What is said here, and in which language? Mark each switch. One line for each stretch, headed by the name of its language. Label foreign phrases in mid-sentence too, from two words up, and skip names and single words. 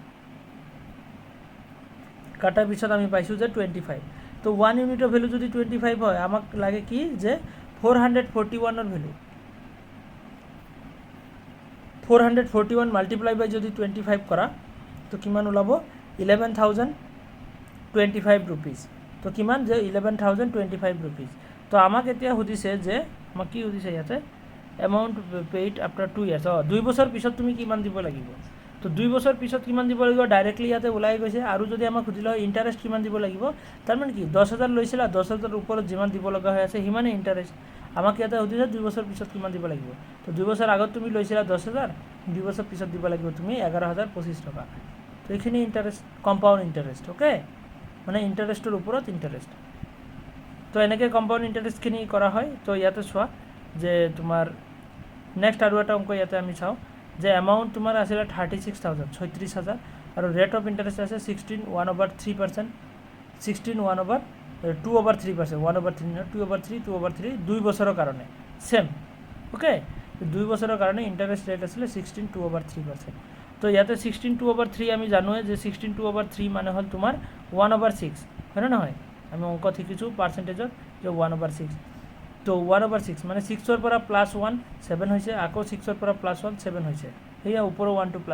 Assamese: কাটাৰ পিছত আমি পাইছো যে 25 তো 1 ইউনিটৰ ভ্যালু যদি 25 হয় আমাক লাগে কি যে 441 ৰ ভ্যালু 441
English: multiply by
Assamese: যদি 25 কৰা তো কিমান ওলাব 11025 रुपीस তো কিমান যে 11025 रुपीस তো আমাক এতিয়া হুদিছে যে আমাক কি হুদিছে ইয়াতে
English: amount paid after 2 years
Assamese: 2 বছৰ পিছত তুমি কিমান দিব লাগিব তো 2 বছৰ পিছত কিমান দিব লাগিব ডাইৰেক্টলি ইয়াতে ওলাই গৈছে আৰু যদি আমাক হুদিলে ইন্টারেস্ট কিমান দিব লাগিব তাৰ মানে কি 10000 লৈছিলা 10000 ওপৰত যিমান দিব লগা হৈ আছে হিমানে ইন্টারেস্ট আমাক ইয়াতে হুদিছে 2 বছৰ পিছত কিমান দিব লাগিব তো 2 বছৰ আগত তুমি লৈছিলা 10000 2 বছৰ পিছত দিব লাগিব তুমি 11025 টকা তো এখানে
English: interest compound interest okay
Assamese: মানে ইন্টারেস্টের উপৰত ইন্টারেস্ট তো এনেকে
English: compound interest
Assamese: খিনি কৰা হয় তো ইয়াতে সোৱা যে তোমাৰ নেক্সট আৰু এটা অংক ইয়াতে আমি চাও যে এমাউন্ট তোমাৰ আছিল 36000 36000 আৰু
English: rate of interest
Assamese: আছে 16 1/3% 2/3 2 বছৰৰ কাৰণে
English: same okay
Assamese: 2 বছৰৰ কাৰণে
English: interest rate
Assamese: আছিল 16 2/3% তো ইয়াতে 16 2/3 আমি জানোৱে যে 16 2/3 মানে হল তোমাৰ 1/6 হয় না নহয় আমি অংক শিকিছোঁ পাৰ্চেণ্টেজৰ যে 1/6 তো 1/6 মানে 6ৰ পৰা +1 7 হৈছে আকৌ 6ৰ পৰা +1 7 হৈছে সেয়া ওপৰৰ 1টো প্লাছ